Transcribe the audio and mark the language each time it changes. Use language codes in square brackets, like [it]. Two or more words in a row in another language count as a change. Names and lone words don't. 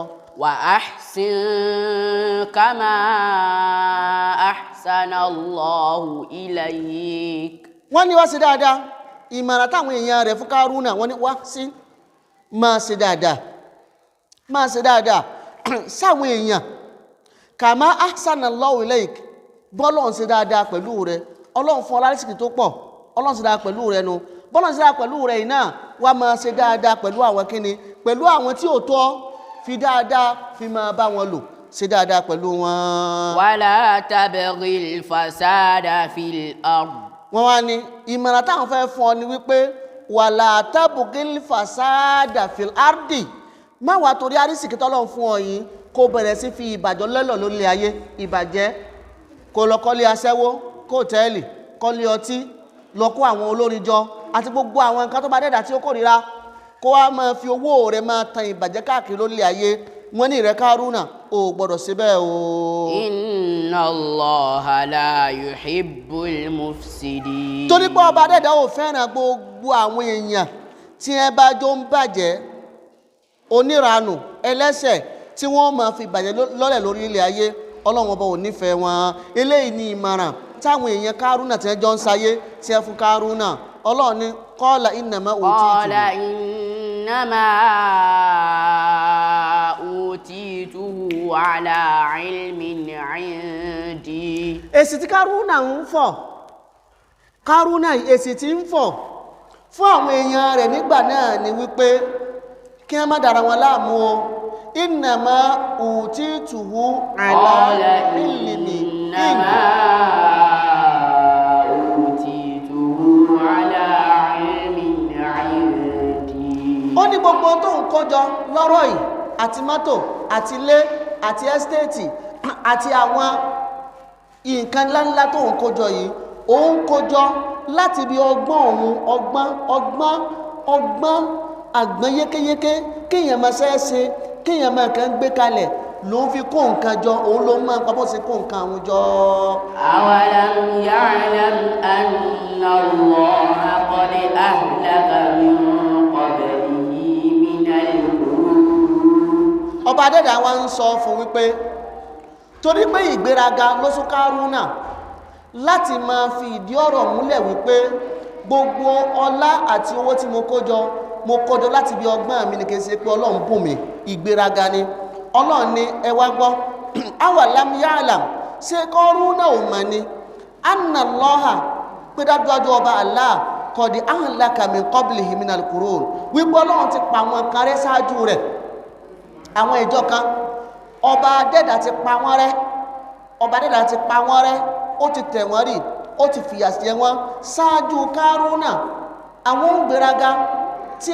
[ar] وأحسن كما أحسن الله إليك. [yo] wọ́n ní wá sí dáadáa ìmọ̀ràn táwọn èèyàn rẹ̀ fún Kárúnà wọ́n ní wá sí máa ṣe dáadáa sáwọn èèyàn [ar] كما أحسن الله إليك [yo] bọ́lọ́n ṣe dáadáa pẹ̀lú rẹ̀ Ọlọ́run fún ọlárísìkì tó pọ̀ Ọlọ́run ṣe dáadáa pẹ̀lú rẹ̀ nu bọ́lọ́n ṣe dáadáa pẹ̀lú rẹ̀ iná wá máa ṣe dáadáa pẹ̀lú àwọn kíni pẹ̀lú àwọn tí ò tọ́ fi dáadáa fi máa bá wọn lò ṣe dáadáa pẹ̀lú wọn. [ar] ولا تبغ الفساد في الأرض. [yo] wọ́n wá ní ìmọ̀ràn táwọn fẹ́ fún ọ ni wípé [ar] ولا تبغ الفساد في الأرض [yo] má wàá torí arísìkí tọ́lọ́run fún ọ yìí kó bẹ̀rẹ̀ sí fi ìbàjọ́ lẹ́lọ̀ lórí ayé ìbàjẹ́ kó lọ kọ́lé aṣẹ́wó kó tẹ́ẹ̀lì kọ́lé ọtí lọ kó àwọn olórin jọ àti gbogbo àwọn nǹkan tó bá dẹ́dà tí ó kórìíra kó wá máa fi owó rẹ̀ máa tan ìbàjẹ́ káàkiri lórí ayé wọ́n ní ìrẹ́ Kárúnà ò gbọ́dọ̀ ṣe bẹ́ẹ̀ o. [ar] إن الله لا يحب المفسدين. [yo] torí pé ọba dẹ́dà ò fẹ́ràn gbogbo àwọn èèyàn tí ẹ bá jọ ń bàjẹ́ oníranù ẹlẹ́ṣẹ̀ tí wọ́n máa fi ìbàjẹ́ lọ́lẹ̀ lórí ilẹ̀ ayé Ọlọ́run ọba ò nífẹ̀ẹ́ wọn eléyìí ní ìmọ̀ràn táwọn èèyàn Kárúnà tí wọ́n jọ ń sayé tí ẹ fún Kárúnà Ọlọ́run ní [ar] قال إنما أوتيته على علم عندي. [yo] èsì tí Kárúnà ń fọ̀ Kárúnà èsì tí ń fọ̀ fún àwọn èèyàn rẹ̀ nígbà náà ni wípé kí wọ́n má dára wọn láàmú o [ar] إنما أوتيته على علم [yo] ó ní gbogbo tó ń kójọ lọ́rọ̀ yìí àti mọ́tò àti ilé àti ẹ́stéètì àti àwọn nǹkan ńláńlá tó ń kójọ yìí ó ń kójọ láti bí ọgbọ́n òun ọgbọ́n àgbọ́n yékéyéké kéèyàn máa ṣẹ́ẹ́ṣe kéèyàn máa kàn gbé kalẹ̀ ló ń fi kó nǹkan jọ òun ló máa pàbọ́ sí kó nǹkan àwọn jọ. [ar] أولم يعلم أن الله قد أهلك من قبله من القرون. [yo] ọba adẹ́dà wa ń sọ fún wípé torí pé ìgbéraga ló sún Kárúnà láti máa fi ìdí ọ̀rọ̀ múlẹ̀ wípé gbogbo ọlá àti owó tí mo kó jọ láti bí ọgbọ́n mi ní kí n ṣe pé Ọlọ́run bùn mí ìgbéraga ni Ọlọ́run ní ẹ wá gbọ́ [ar] أولم يعلم [yo] ṣé Kọ́rúnà ò mọ̀ ni [ar] أن الله [yo] pé dájúdájú ọba Allah [ar] قد أهلك من قبله من القرون [yo] wípé Ọlọ́run ti pa wọn kan rẹ́ ṣáájú rẹ̀ àwọn ìjọ kan ọba adẹ́dà ti pa wọ́n rẹ́ ọba adẹ́dà ti pa wọ́n rẹ́ ó ti tẹ̀ wọ́n rì ó ti fìyà jẹ wọ́n ṣáájú Kárúnà àwọn gbéraga tí